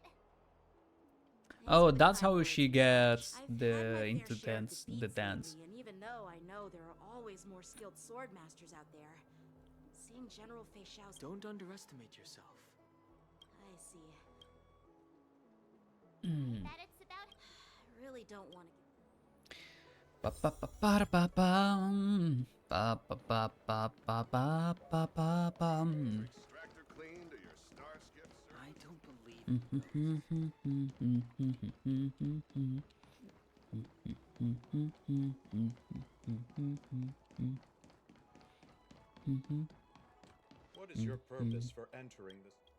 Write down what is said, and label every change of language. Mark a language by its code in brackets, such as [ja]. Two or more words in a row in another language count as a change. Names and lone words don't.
[en] Oh, that's how she gets into the dance. And even though I know there are always more skilled sword masters out there, seeing General Fei Xiao's... Don't underestimate yourself. I see. That it's about... I really don't want to... Ba ba ba ba ba bum. Ba ba ba ba ba ba ba ba bum. Extractor cleaned or your starskip, sir? I don't believe What is your purpose for entering this?